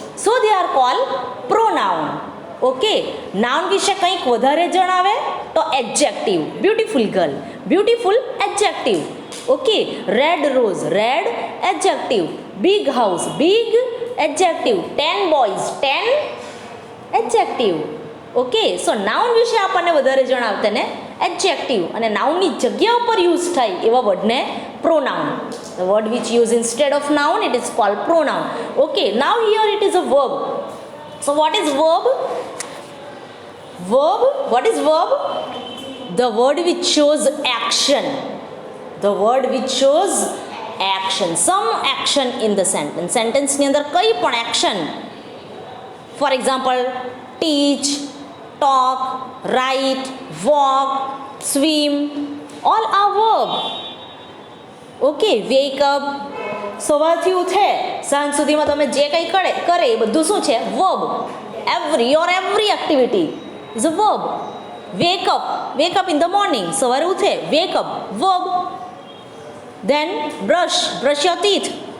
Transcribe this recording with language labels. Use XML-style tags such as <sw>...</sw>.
<en>So they are called pronoun.</en> <gu>Okay, noun વિશે કંઈક વધારે જણાવે તો adjective.</gu> <en>Beautiful girl, beautiful adjective. Okay, red rose, red adjective. Big house, big adjective. 10 boys, 10 adjective.</en> <gu>Okay, સો noun વિશે આપણને વધારે જણાવતા ને એડજેક્ટિવ અને નાઉનની જગ્યા ઉપર યુઝ થાય એવા વર્ડને pronoun.</gu> <en>The word which use instead of noun, it is called pronoun. Okay, now here it is a verb. So what is verb? Verb, what is verb? The word which shows action. The word which shows action. Some action in the sentence.</en> <gu>Sentence ની અંદર કઈ પણ action.</gu> <en>For example, teach, talk, write, walk, swim. All are verb. Okay, wake up.</en> <gu>સવારથી ઉઠે સાંજ સુધીમાં તમે જે કંઈ કરે એ બધું શું છે?</gu> <en>Verb. every activity is a verb. wake up in the morning.</en> <gu>સવારે ઉઠે,</gu> <en>wake up, verb. then brush your teeth.</en>